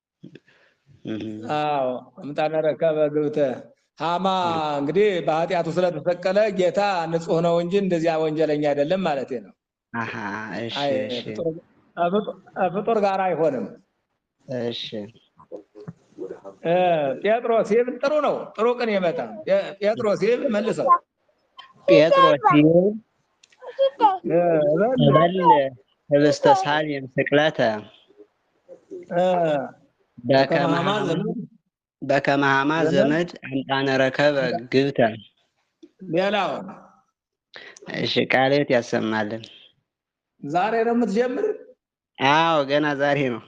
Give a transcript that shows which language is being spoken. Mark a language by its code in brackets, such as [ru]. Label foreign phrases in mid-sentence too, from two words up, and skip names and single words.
[am] አዎ [gez] አምጣነ ረከበ ግብተ። [am] ሐማ እንግዲህ በኃጢአቱ ስለተሰቀለ ጌታ ንጹሕ ነው እንጂ እንደዚያ ወንጀለኛ አይደለም ማለት ነው። ፍጡር ጋር አይሆንም። እሺ ጴጥሮስ ይብል ጥሩ ነው። ጥሩ ቅን የመጣ ጴጥሮስ ይብል መልሰው። [gez] ጴጥሮስ ይብል እበል ህብስተ ሳልየም ስቅለተ በከመ ሐማ ዘመድ አምጣነ ረከበ ግብተ። [am] ሌላው እሺ ቃለ ሕይወት ያሰማልን። ዛሬ ነው የምትጀምር? አዎ ገና ዛሬ ነው።